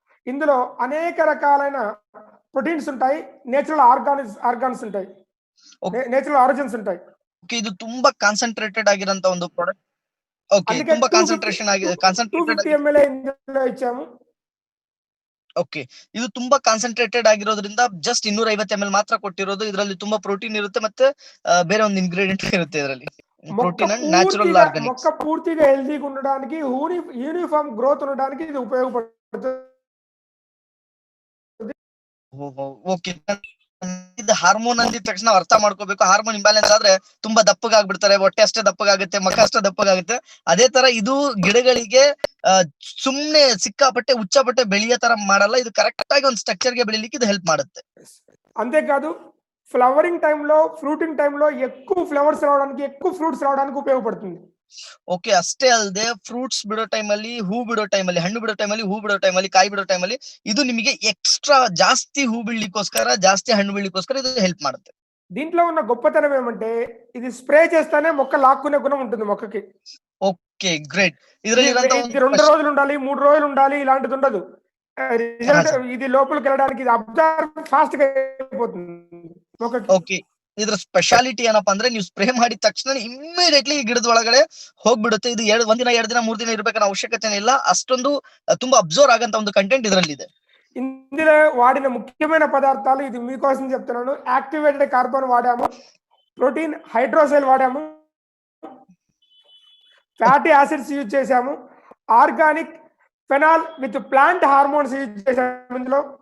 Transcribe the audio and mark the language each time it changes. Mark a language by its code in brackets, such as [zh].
[te] ఇందులో అనేక రకాలైన ప్రోటీన్స్ ఉంటాయి, నేచురల్ ఆర్గాన్స్ ఉంటాయి, నేచురల్ ఆరిజిన్స్ ఉంటాయి. [kn] ಓಕೆ. ಇದು ತುಂಬಾ ಕಾನ್ಸಂಟ್ರೇಟೆಡ್ ಆಗಿರಂತ ಒಂದು ಪ್ರಾಡಕ್ಟ್. ಓಕೆ. [te] అందుకే [kn] ತುಂಬಾ ಕಾನ್ಸಂಟ್ರೇಟೆಡ್ [te] 250 ml ఇందులో ఇచ్చాము. [kn] ಓಕೆ. ಇದು ತುಂಬಾ ಕಾನ್ಸಂಟ್ರೇಟೆಡ್ ಆಗಿರೋದ್ರಿಂದ ಜಸ್ಟ್ 250 ml ಮಾತ್ರ ಕೊಟ್ಟಿರೋದು. ಇದರಲ್ಲಿ ತುಂಬಾ ಪ್ರೋಟೀನ್ ಇರುತ್ತೆ, ಮತ್ತೆ ಬೇರೆ ಒಂದು ಇಂಗ್ರೀಡಿಯೆಂಟ್ ಇರುತ್ತೆ ಇದರಲ್ಲಿ. [te] Protein and natural Organics. మొక్క పూర్తిగా హెల్తీగా ఉండడానికి, యూనిఫామ్ గ్రోత్ ఉండడానికి ఇది ఉపయోగపడుతుంది. [kn] ಓಕೆ. ಇದು ಹಾರ್ಮೋನ್ ಅಂದಿದ ತಕ್ಷಣ ನಾವು ಅರ್ಥ ಮಾಡ್ಕೋಬೇಕು. ಹಾರ್ಮೋನ್ ಇಂಬ್ಯಾಲೆನ್ಸ್ ಆದ್ರೆ ತುಂಬಾ ದಪ್ಪಗಾಗ್ಬಿಡ್ತಾರೆ, ಹೊಟ್ಟೆ ಅಷ್ಟೇ ದಪ್ಪಗಾಗುತ್ತೆ, ಮುಖ ಅಷ್ಟೇ ದಪ್ಪಗಾಗುತ್ತೆ. ಅದೇ ತರ ಇದು ಗಿಡಗಳಿಗೆ ಸುಮ್ನೆ ಸಿಕ್ಕಾಪಟ್ಟೆ ಉಚ್ಚಾಪಟ್ಟೆ ಬೆಳೆಯೋ ತರ ಮಾಡಲ್ಲ. ಇದು ಕರೆಕ್ಟ್ ಆಗಿ ಒಂದು ಸ್ಟ್ರಕ್ಚರ್ ಗೆ ಬೆಳಿಲಿಕ್ಕೆ ಇದು ಹೆಲ್ಪ್ ಮಾಡುತ್ತೆ. [te] అంతేకాదు ఫ్లవరింగ్ టైంలో, ఫ్రూటింగ్ టైంలో ఎక్కువ ఫ్లవర్స్ రావడానికి, ఎక్కువ ఫ్రూట్స్ రావడానికి ఉపయోగపడుతుంది. [kn] ಓಕೆ. ಅಷ್ಟೇ ಅಲ್ಲದೆ ಫ್ರೂಟ್ಸ್ ಬಿಡೋ ಟೈಮಲ್ಲಿ, ಹೂ ಬಿಡೋ ಟೈಮಲ್ಲಿ, ಹಣ್ಣು ಬಿಡೋ ಟೈಮಲ್ಲಿ, ಹೂ ಬಿಡೋ ಟೈಮಲ್ಲಿ, ಕಾಯಿ ಬಿಡೋ ಟೈಮಲ್ಲಿ ಇದು ನಿಮಗೆ ಎಕ್ಸ್ಟ್ರಾ ಜಾಸ್ತಿ ಹೂ ಬಿಡ್ಲಿಕ್ಕೋಸ್ಕರ, ಜಾಸ್ತಿ ಹಣ್ಣು ಬಿಡ್ಲಿಕ್ಕೋಸ್ಕರ ಇದು ಹೆಲ್ಪ್ ಮಾಡುತ್ತೆ. [te] దీంట్లో ఉన్న గొప్పతనం ఏమంటే ఇది స్ప్రే చేస్తానే మొక్క లాక్కునే గుణం ఉంటుంది మొక్కకి. ఓకే. గ్రేట్. ಇದರಲ್ಲಿ ఇది 2 రోజులు ఉండాలి, 3 రోజులు ఉండాలి, ఇలాంటిది ఉండదు. రిజల్ట్ ఇది లోపలికి వెళ్ళడానికి ఇది అబ్జర్వ్ ఫాస్ట్ గా అయిపోతుంది మొక్కకి. [kn] ಓಕೆ. ಇದ್ರ ಸ್ಪೆಷಾಲಿಟಿ ಏನಪ್ಪಾ ಅಂದ್ರೆ, ನೀವು ಸ್ಪ್ರೇ ಮಾಡಿದ ತಕ್ಷಣ ಇಮ್ಮಿಡಿಯೇಟ್ಲಿ ಗಿಡದ ಒಳಗಡೆ ಹೋಗ್ಬಿಡುತ್ತೆ. ಇದು ಒಂದಿನ 2 ದಿನ 3 ದಿನ ಇರ್ಬೇಕನ್ನೋ ಅವಶ್ಯಕತೆ ಇಲ್ಲ. ಅಷ್ಟೊಂದು ತುಂಬಾ ಅಬ್ಸರ್ವ್ ಆಗಂತ ಒಂದು ಕಂಟೆಂಟ್ ಇದರಲ್ಲಿ ಇದೆ. [te] ఇందులో వాడిన ముఖ్యమైన పదార్థాలు ఇది మీకోసం చెప్తున్నాను. యాక్టివేటెడ్ కార్బన్ వాడాము, ప్రోటీన్ హైడ్రోసైల్ వాడాము, ఫ్యాటీ యాసిడ్స్ యూజ్ చేశాము, organic phenol with plant hormones use చేశాము ఇందులో.